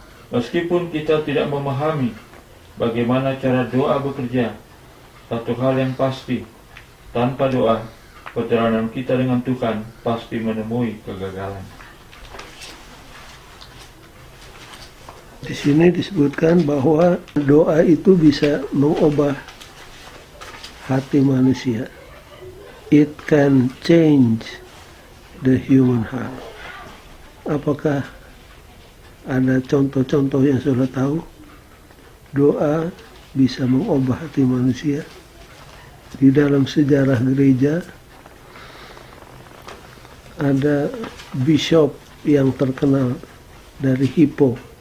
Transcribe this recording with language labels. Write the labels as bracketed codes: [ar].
[id] Meskipun kita tidak memahami bagaimana cara doa bekerja, satu hal yang pasti, tanpa doa, perjalanan kita dengan Tuhan pasti menemui kegagalan. Di sini disebutkan bahwa doa itu bisa mengubah hati manusia. [en] It can change the human heart. [id] Apakah ada contoh-contoh yang sudah tahu? Doa bisa mengubah hati manusia. Di dalam sejarah gereja ada bishop yang terkenal dari Hippo.